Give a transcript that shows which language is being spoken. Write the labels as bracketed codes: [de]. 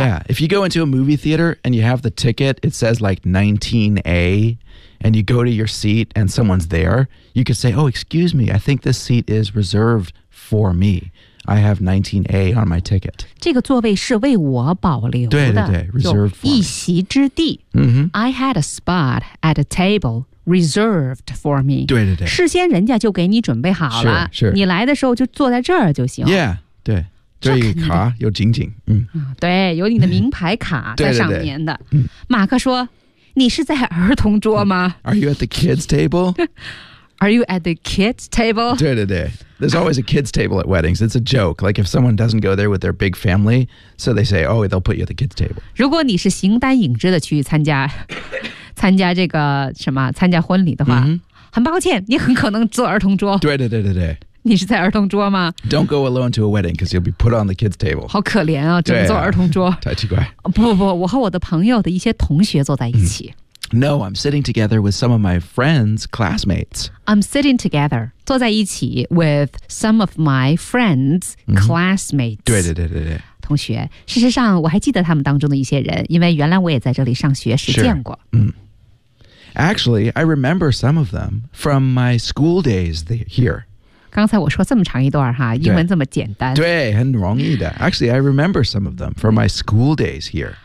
[en] Yeah, if you go into a movie theater and you have the ticket, it says like 19A, and you go to your seat and someone's there, you could say, oh, excuse me, I think this seat is reserved for me. I have 19A on my ticket. [zh] 这个座位是为我保留的。对对对 , [en] reserved for me. [zh] 一席之地。 Mm-hmm. [en] I had a spot at a table reserved for me. [zh] 对对对。事先人家就给你准备好了。 [en] Sure, sure. [zh] 你来的时候就坐在这儿就行。 Yeah, 对。这个卡有紧紧。嗯、对有你的名牌卡在上面的。对对对马克说你是在儿童桌吗 [en] ?Are you at the kids table? Are you at the kids table? 对对对。There's always a kids table at weddings. It's a joke. Like if someone doesn't go there with their big family, so they say, oh, they'll put you at the kids table. [zh] 如果你是形单影只的去参加这个什么参加婚礼的话、 mm-hmm. 很抱歉你很可能坐儿童桌。对对对对对。你是在儿童桌吗 [en] ?Don't go alone to a wedding because you'll be put on the kids table. [zh] 好可怜啊整座儿童桌。太奇怪。不不不我和我的朋友的一些同学坐在一起。 [en] No, I'm sitting together with some of my friends, classmates. I'm sitting together, [zh] 坐在一起 [en] with some of my friends, classmates. [zh] 对对对对对。同学事实上我还记得他们当中的一些人因为原来我也在这里上学时见过。 [en] Sure. Actually, I remember some of them from my school days here. [zh] 刚才我说这么长一段哈英文这么简单。对很容易的。 [en] Actually, I remember some of them from my school days here.